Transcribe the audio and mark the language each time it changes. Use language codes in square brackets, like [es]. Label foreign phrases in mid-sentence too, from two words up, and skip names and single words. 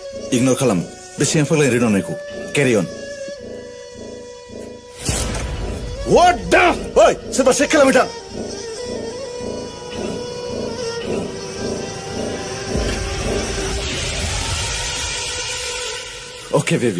[brx] इगनर खालाम बे सिगां फाग्लानि रोनावनायखौ केरि अन [en] What the? [brx] ओइ सोरबा चेक खालामबाय थां [en] Okay, baby.